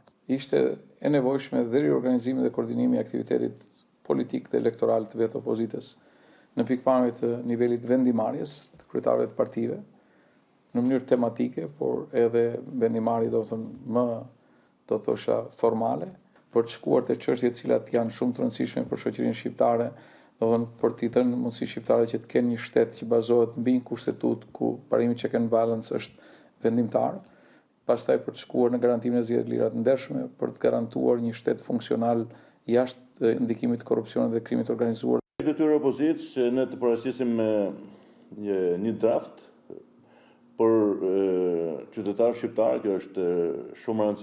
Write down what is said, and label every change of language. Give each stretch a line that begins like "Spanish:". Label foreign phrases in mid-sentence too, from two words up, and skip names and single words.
Albanian: Ishte e nevojshme dhe riorganizimi dhe koordinimi i aktivitetit politik dhe elektoral të vetë opozitës në pikpamje të nivelit vendimarrjes të kryetarëve të partive, në mënyrë tematike, por edhe vendimarrje do të thosha formale, për të shkuar te çështjet të cilat janë shumë të rëndësishme për shoqërinë shqiptare, për t'i dhënë mundësi shqiptarëve që të kenë një shtet që bazohet mbi një kushtetutë ku parimi
English: check and balance
Albanian: është vendimtar, pastaj për të shkuar në garantimin e zgjedhjeve lira të ndershme, për të garantuar një shtet funksional jashtë ndikimit të korrupsionit dhe krimit të organizuar. Detyrë opozitës që ne të paraqisim një draft për qytetarë shqiptarë, kjo është shumë e